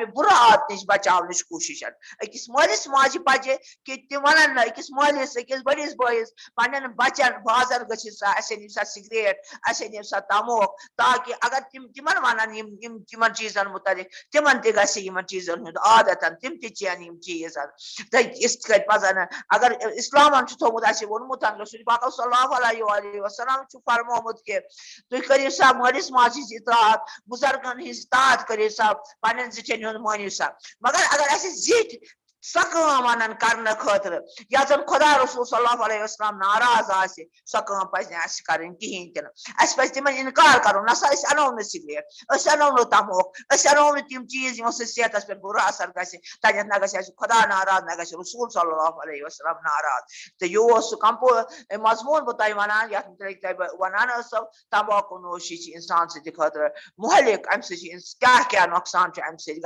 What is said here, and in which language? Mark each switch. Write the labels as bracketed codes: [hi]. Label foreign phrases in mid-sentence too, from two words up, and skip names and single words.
[ks] برا عادت نش بچاونٕچ کوشش أکِس مٲلِس ماجہِ پزِ کہ تم ونن نہٕ أکِس مٲلِس أکِس بٔڑِس بٲیِس پنن بچن بازر گٔژھِتھ سا اسہِ أنِو سا سگریٹ اسہِ أنِو سا تموک تاکہ اگر تمن ونن یمن چیزن متعلق تمن تہ گژھِ یمن چیزن ہند عادت تم تہ چین یم چیز تو اس کتھ پزن اگر اسلامن چھ تھومت اسہِ ووٚنمُت رسول پاک [ar] صلی اللہ علیہ وسلم [ks] چھ فرمومُت کہ تُہۍ کٔرِو سا مٲلِس ماجہِ ہٕنٛز اطاعت بزرگن ہٕنٛز اطاعت کٔرِو سا پننٮ۪ن زِٹھٮ۪ن ہُنٛد مٲنِو سا مگر اگر اسہِ زِٹھۍ سکام ونن کرنے خاطر یا زن خدا رسول [ar] صلی اللہ علیہ وسلم [ks] ناراض آسہِ سۄ کٲم پزِ نہٕ اَسہِ کَرٕنۍ کِہیٖنۍ تہِ نہٕ اَسہِ پزِ تِمن اِنکار کَرُن نسا أسۍ اَنو نہٕ سِگریٹ أسۍ اَنو نہٕ تموکھ أسۍ اَنو نہٕ تِم چیٖز یِمو سۭتۍ صحتس پٮ۪ٹھ بُرٕ اثر گژھِ تَتٮ۪تھ نہ گژھِ اَسہِ خدا ناراض نہ گژھِ رسول [ar] صلی اللہ علیہ وسلم [ks] ناراض تہٕ یہِ اوس سُہ مضموٗن بہٕ تۄہہِ وَنان یَتھ مُتعلِق تۄہہِ بہٕ وَنان ٲسو تمباکوٗ نوشی چھِ اِنسان سٕنٛدِ خٲطرٕ مُہلِک اَمہِ سۭتۍ چھِ کیٛاہ کیٛاہ نۄقصان چھُ اَمہِ سۭتۍ